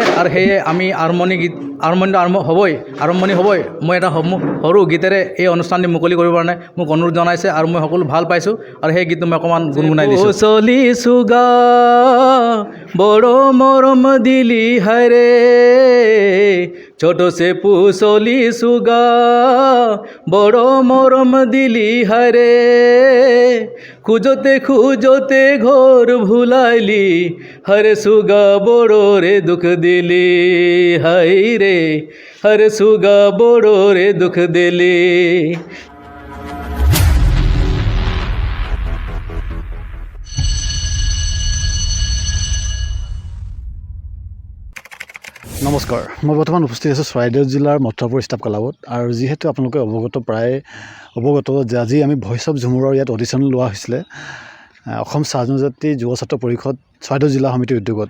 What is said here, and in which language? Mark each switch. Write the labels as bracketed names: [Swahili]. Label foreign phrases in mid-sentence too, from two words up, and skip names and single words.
[Assamese] আৰু সেয়ে আমি আৰম্ভণি হ'বই মই এটা সৰু গীতেৰে এই অনুষ্ঠানটি মুকলি কৰিব কাৰণে মোক অনুৰোধ জনাইছে আৰু মই সকলো ভাল পাইছোঁ আৰু সেই গীতটো মই অকণমান গুণগুণাই দিছোঁ। [Sadri] চলিছোঁ গা বড় মৰম দিলি হাৰে ছোট সে পুচলিছোঁ গা বড় মৰম দিলি হারে খুঁজতে খুঁজতে ঘর ভুলাইলি হরে সুগা বড় রে দুঃখ দিলি হাই রে হরে সুগা বড় রে দুঃখ দিলি। [Assamese] নমস্কাৰ, মই বৰ্তমান উপস্থিত আছোঁ চৰাইদেউ জিলাৰ মথুৰাপুৰ ষ্টাফ ক্লাবত। আৰু যিহেতু আপোনালোকে প্ৰায় অৱগত যে আজি আমি ভইচ অফ ঝুমুৰৰ ইয়াত অডিশ্যন লোৱা হৈছিলে অসম চাহ জনজাতি যুৱ ছাত্ৰ পৰিষদ চৰাইদেউ জিলা সমিতিৰ উদ্যোগত।